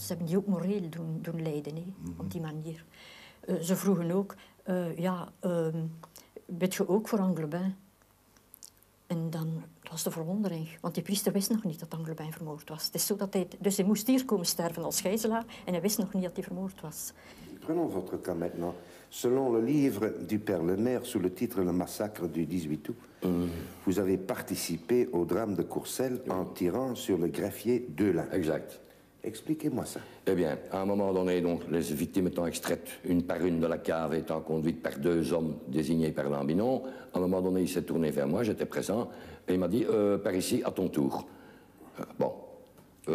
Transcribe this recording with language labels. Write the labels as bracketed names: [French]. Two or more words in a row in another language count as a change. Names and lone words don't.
[Dutch] Ze hebben die ook moreel doen lijden, op die manier. Ze vroegen ook, bid je ook voor Anglebin? En dan was de verwondering, want die priester wist nog niet dat Anglebin vermoord was. Het is zo dat dus hij moest hier komen sterven als gijzelaar en hij wist nog niet dat hij vermoord was. [French] Prenons votre cas maintenant. Selon le livre du Père Lemaire, sous le titre Le massacre du 18 août, vous avez participé au drame de Courcelles en tirant sur le greffier Delin. Exact. Expliquez-moi ça. Eh bien, à un moment donné, donc, les victimes étant extraites une par une de la cave, étant conduites par 2 hommes désignés par Lambinon, à un moment donné, il s'est tourné vers moi, j'étais présent, et il m'a dit, par ici, à ton tour.